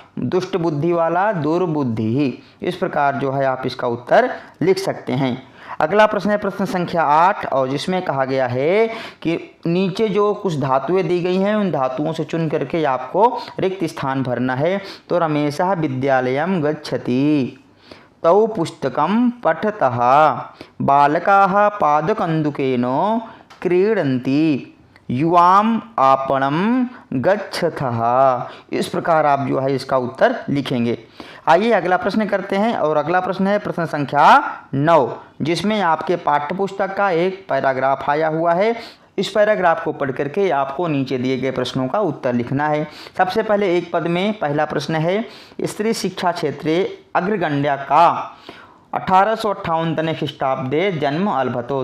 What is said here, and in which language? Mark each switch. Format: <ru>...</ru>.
<hi>दुष्ट बुद्धि वाला दुर्बुद्धि। इस प्रकार जो है आप इसका उत्तर लिख सकते हैं। अगला प्रश्न है प्रश्न संख्या 8 और जिसमें कहा गया है कि नीचे जो कुछ धातुएं दी गई हैं उन धातुओं से चुन करके आपको रिक्त स्थान भरना है।</hi> <sa>तो रमेशः विद्यालयं गच्छति, तौ पुस्तकं पठतः, बालकाः पादकन्दुकेन क्रीडन्ति, युवाम आपणम गच्छथः।</sa> <hi>इस प्रकार आप जो है इसका उत्तर लिखेंगे। आइए अगला प्रश्न करते हैं और अगला प्रश्न है प्रश्न संख्या 9 जिसमें आपके पाठ्यपुस्तक का एक पैराग्राफ आया हुआ है। इस पैराग्राफ को पढ़ करके आपको नीचे दिए गए प्रश्नों का उत्तर लिखना है। सबसे पहले एक पद में पहला प्रश्न है</hi> <sa>स्त्री शिक्षा क्षेत्रे अग्रगण्या का 1858 ख्रीष्टाब्दे जन्म अलभतो।</sa>